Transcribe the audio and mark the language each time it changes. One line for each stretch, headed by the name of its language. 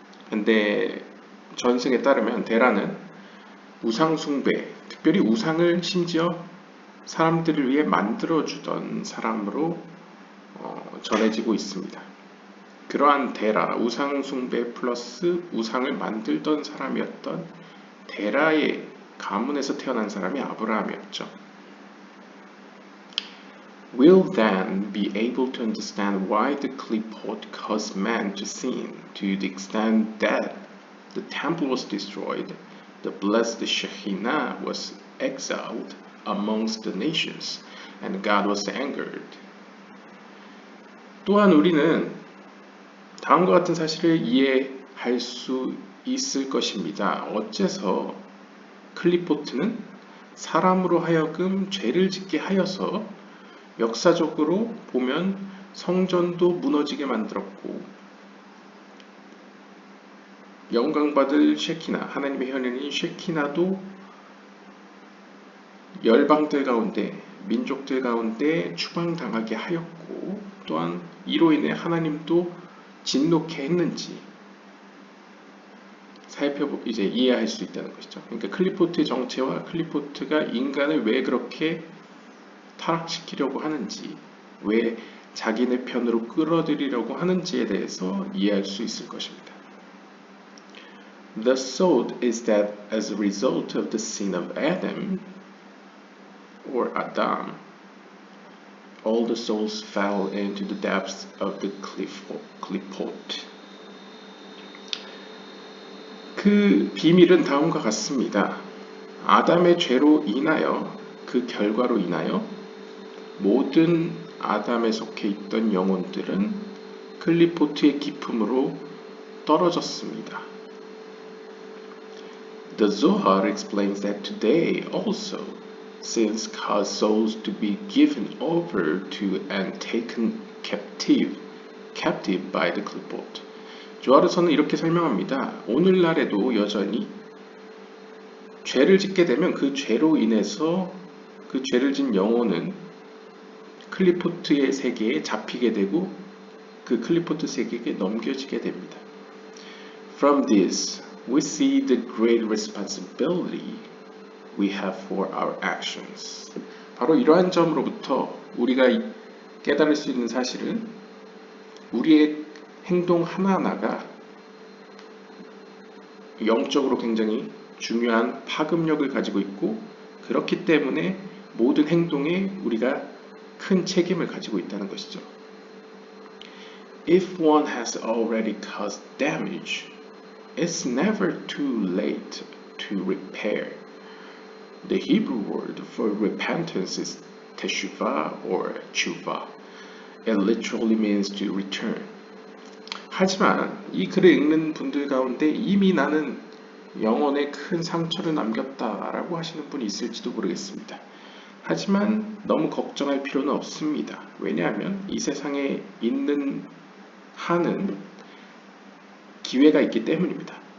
Korean: 근데 전승에 따르면 데라는 우상 숭배, 특별히 우상을 심지어 사람들을 위해 만들어주던 사람으로 전해지고 있습니다. 그러한 데라, 우상 숭배 플러스 우상을 만들던 사람이었던 데라의 가문에서 태어난 사람이 아브라함이었죠.
English: We'll then be able to understand why the klipot caused man to sin to the extent that the temple was destroyed, the blessed Shekinah was exiled amongst the nations, and God was angered.
Korean: 또한 우리는 다음과 같은 사실을 이해할 수 있을 것입니다. 어째서 클리포트는 사람으로 하여금 죄를 짓게 하여서 역사적으로 보면 성전도 무너지게 만들었고 영광받을 쉐키나, 하나님의 현현인 쉐키나도 열방들 가운데, 민족들 가운데 추방당하게 하였고, 또한 이로 인해 하나님도 진노케 했는지 이제 이해할 수 있다는 것이죠. 그러니까 클리포트의 정체와 클리포트가 인간을 왜 그렇게 타락시키려고 하는지, 왜 자기네 편으로 끌어들이려고 하는지에 대해서 이해할 수 있을 것입니다.
English: The result is that as a result of the sin of Adam, or Adam, all the souls fell into the depths of the klipot.
Korean: 그 비밀은 다음과 같습니다. 아담의 죄로 인하여, 그 결과로 인하여 모든 아담에 속해 있던 영혼들은 클리포트의 깊음으로 떨어졌습니다.
English: The Zohar explains that today also sins cause souls to be given over to and taken captive by the klipot.
Korean: 조하르서는 이렇게 설명합니다. 오늘날에도 여전히 죄를 짓게 되면 그 죄로 인해서 그 죄를 진 영혼은 클리포트의 세계에 잡히게 되고 그 클리포트 세계에 넘겨지게 됩니다.
English: From this, we see the great responsibility we have for our actions.
Korean: 바로 이러한 점으로부터 우리가 깨달을 수 있는 사실은 우리의 행동 하나하나가 영적으로 굉장히 중요한 파급력을 가지고 있고, 그렇기 때문에 모든 행동에 우리가 큰 책임을 가지고 있다는 것이죠.
English: If one has already caused damage, it's never too late to repair. The Hebrew word for repentance is teshuvah or tshuva. It literally means to return.
Korean: 하지만 이 글을 읽는 분들 가운데 이미 나는 영혼에 큰 상처를 남겼다라고 하시는 분이 있을지도 모르겠습니다. 하지만 너무 걱정할 필요는 없습니다. 왜냐하면 이 세상에 있는 한은 기회가 있기 때문입니다.